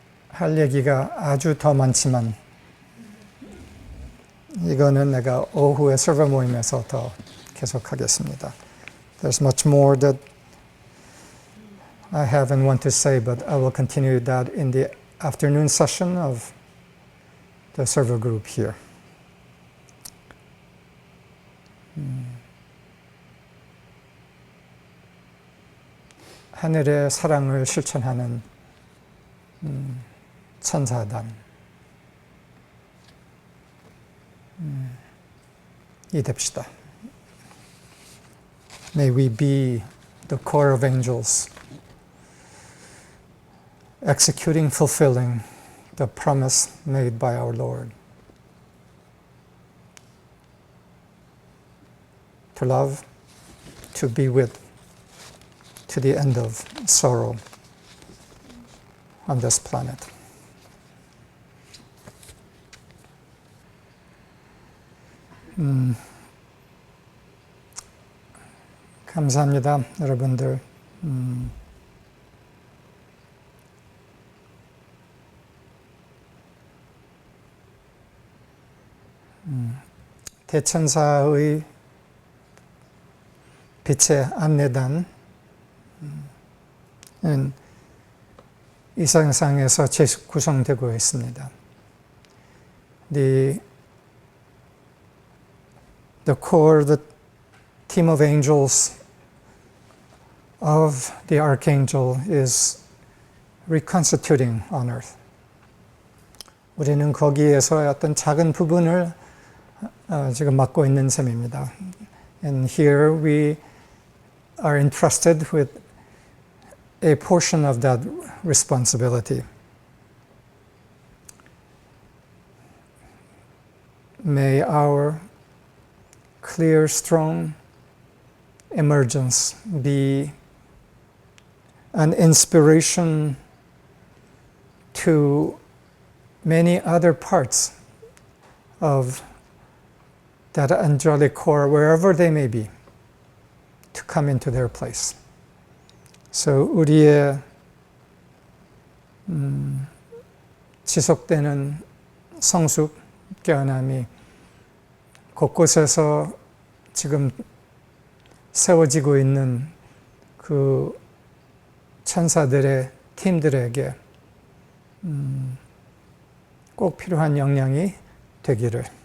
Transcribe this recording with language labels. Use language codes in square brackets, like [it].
[ko] 할 얘기가 아주 더 많지만 이거는 내가 오후에 서버 모임에서 더 계속하겠습니다. [en] There's much more that I have and want to say, but I will continue that in the afternoon session of the server group here. [ko] 하늘의 사랑을 실천하는 천사단, 이 됩시다. [en] May we be the core of angels, executing, fulfilling the promise made by our Lord. To love, to be with, to the end of sorrow on this planet. [ko] 감사합니다, 여러분들. 대천사의 빛의 안내단은 이 세상에서 재구성되고 있습니다. [en] The the core, the team of angels of the archangel is reconstituting on earth. [ko] 우리는 거기에서 어떤 작은 부분을 지금 맡고 있는 셈입니다. [en] And here we are entrusted with a portion of that responsibility. May our clear, strong emergence be an inspiration to many other parts of that angelic core, wherever they may be, to come into their place. So [ko] 우리의 지속되는 성숙, 깨어남이 곳곳에서 지금 세워지고 있는 그 천사들의 팀들에게 꼭 필요한 역량이 되기를.